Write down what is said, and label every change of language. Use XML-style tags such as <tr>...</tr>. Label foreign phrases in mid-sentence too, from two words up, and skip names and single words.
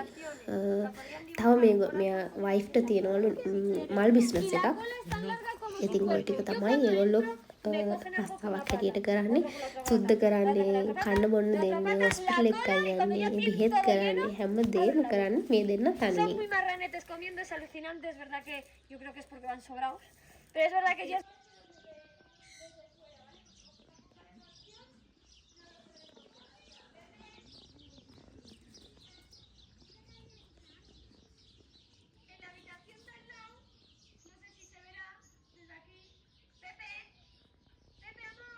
<si>තව මෙයා වයිෆ්ට තියෙනවලු මල් බිස්නස් එකක්. ඉතින් ඔය ටික තමයි ඒගොල්ලෝ රස්සාවක් හැටියට කරන්නේ. සුද්ධ කරන්නේ, කන්න බොන්න දෙන්නේ, හොස්පිටල් එකට යන්නේ, බෙහෙත් කරන්නේ, හැමදේම කරන්නේ මේ දෙන්න තනියෙන්.</si> <es>Muy marranetes comiendo, es alucinante, es verdad que yo creo que es porque van sobrados, pero es verdad que ya... En la habitación de al lado, no sé si se verá desde aquí, Pepe, amor.</es>